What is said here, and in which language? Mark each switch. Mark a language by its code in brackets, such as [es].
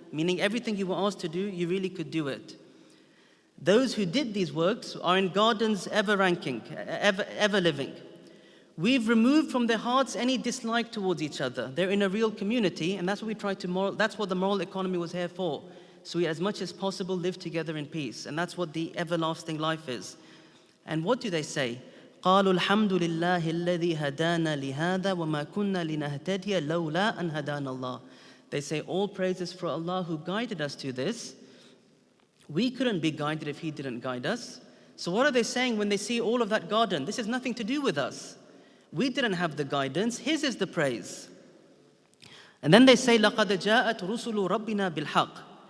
[en] Meaning everything you were asked to do, you really could do it. Those who did these works are in gardens ever living. We've removed from their hearts any dislike towards each other. They're in a real community, and that's what we try to that's what the moral economy was here for. So we, as much as possible, live together in peace. And that's what the everlasting life is. And what do they say? [ar] قالوا الحمد لله الذي هدانا لهذا وما كنا لنهتدي لولا أن هدانا الله. [en] They say all praises for Allah who guided us to this. We couldn't be guided if He didn't guide us. So what are they saying when they see all of that garden? This has nothing to do with us. We didn't have the guidance. His is the praise. And then they say [ar] لقد جاءت رسل ربنا بالحق.